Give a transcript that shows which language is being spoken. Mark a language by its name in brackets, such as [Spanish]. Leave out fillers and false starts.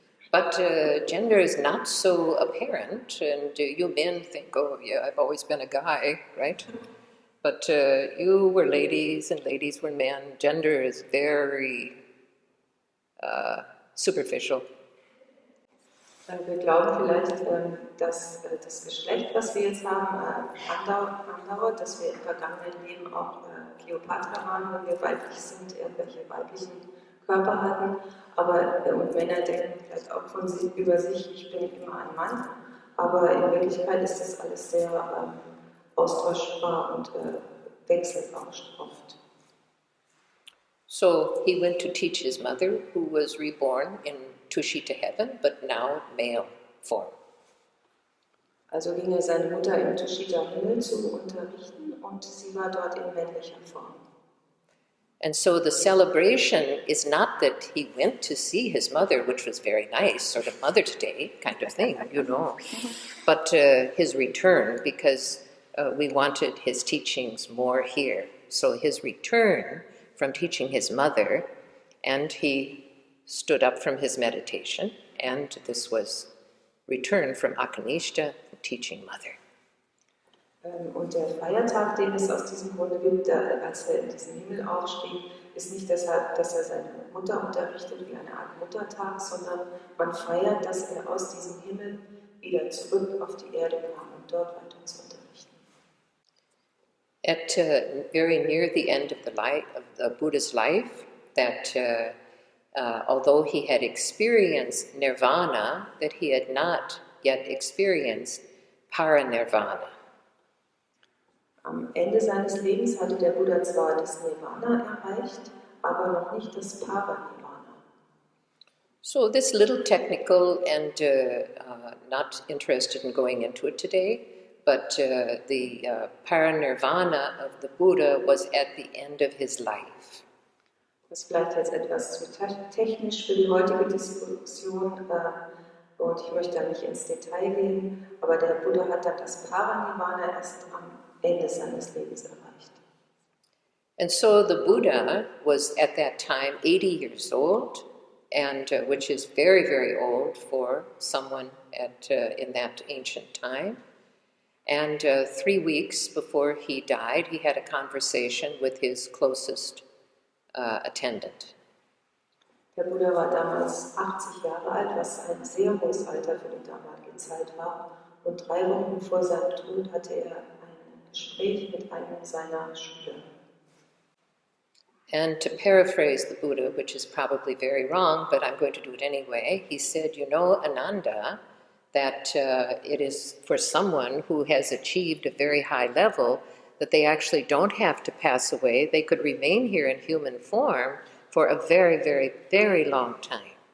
[English] But gender is not so apparent, and you men think, oh yeah, I've always been a guy, right? But you were ladies and ladies were men. Gender is very superficial. [German] Wir glauben vielleicht, dass das Geschlecht, was wir jetzt haben, andauert, dass wir im vergangenen Leben auch Kleopatra waren, wenn wir weiblich sind, irgendwelche weiblichen Körper hatten, und Männer denken vielleicht auch über sich, ich bin immer ein Mann, aber in Wirklichkeit ist das alles sehr austauschbar und wechselt auch oft. [English] So he went to teach his mother, who was reborn in Tushita heaven, but now male form. [German] Also ging er seine Mutter im Tushita-Himmel zu unterrichten und sie war dort in männlicher Form. [English] And so the celebration is not that he went to see his mother, which was very nice, sort of Mother's Day kind of thing, you know, but his return, because we wanted his teachings more here. So his return from teaching his mother, and he stood up from his meditation, and this was return from Akanishta, teaching mother. [German] Und der Feiertag, den es aus diesem Grunde gibt, als er in diesen Himmel aufstieg, ist nicht deshalb, dass er seine Mutter unterrichtet wie eine Art Muttertag, sondern man feiert, dass er aus diesem Himmel wieder zurück auf die Erde kam und dort weiter zu unterrichten. [English] At very near the end of the Buddha's life, that although he had experienced nirvana, that he had not yet experienced paranirvana. [German] Am Ende seines Lebens hatte der Buddha zwar das Nirvana erreicht, aber noch nicht das Paranirvana. [English] So this little technical, and not interested in going into it today, but the paranirvana of the Buddha was at the end of his life. [German] Das bleibt jetzt etwas zu technisch für die heutige Diskussion und ich möchte da nicht ins Detail gehen, aber der Buddha hat dann das Paranirvana erst am Ende seines Lebens erreicht. [English] And so the Buddha was at that time 80 years old, and which is very, very old for someone in that ancient time. And 3 weeks before he died, he had a conversation with his closest attendant. [German] Der Buddha war damals 80 Jahre alt, was ein sehr hohes Alter für die damalige Zeit war. Und 3 Wochen vor seinem Tod hatte er ein Gespräch mit einem seiner Schüler. [English] And to paraphrase the Buddha, which is probably very wrong, but I'm going to do it anyway, he said, you know, Ananda, that it is for someone who has achieved a very high level that they actually don't have to pass away. They could remain here in human form for a very, very, very long time.